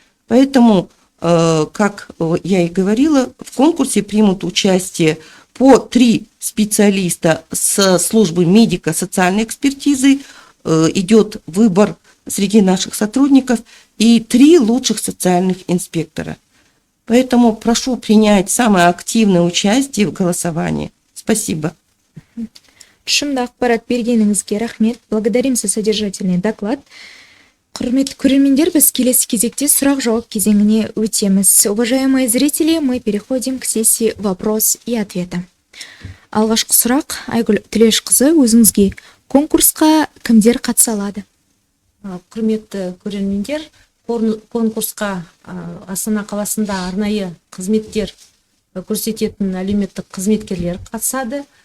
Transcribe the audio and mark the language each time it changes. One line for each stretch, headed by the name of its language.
Russian: Поэтому, как я и говорила, в конкурсе примут участие по 3 специалиста с службы медико-социальной экспертизы, идет выбор среди наших сотрудников, и 3 лучших социальных инспектора. Поэтому прошу принять самое активное участие в голосовании. Спасибо.
Kazakh: Тұшымды ақпарат бергеніңізге рахмет.
Russian: Благодарим за содержательный доклад.
Kazakh: Құрметті көрермендер, біз келесі кезекте сұрақ-жауап кезеңіне өтеміз.
Russian: Уважаемые зрители, мы переходим к сессии вопрос и ответа.
Kazakh: Алғашқы сұрақ, Айгүл Тлешқызы, өзіңізге конкурсқа кімдер қатыса алады? Құрметті көрермендер, конкурсқа Астана қаласында арнайы қызметтер көрсететін әлеуметтік қызметкерлер қатысады.